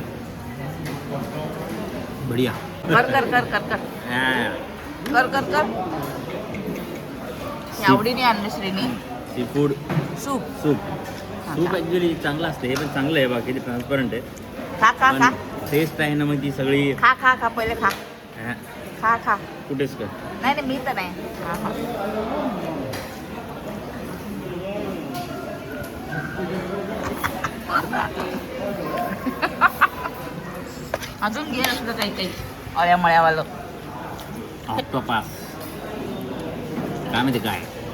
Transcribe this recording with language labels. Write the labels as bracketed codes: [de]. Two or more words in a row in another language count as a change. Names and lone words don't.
[mr] बढिया. कर कर कर कर कर कर कर कर. आवडीने आणलं श्रीनी [en] sea food [mr] सूप. सूप ॲक्च्युली चांगलं असतं. हे पण चांगलं आहे, बाकी ट्रान्सपरंट आहे. खा खा खा पण टेस्ट आहे ना मग ती सगळी. खा खा खा पहिले खा खा खा. कुठेच कर. नाही नाही मी तर नाही. हा, हा. अजून घे असलं काही अळ्या मळ्यावालं. ऑक्टोपास काय माहिती काय.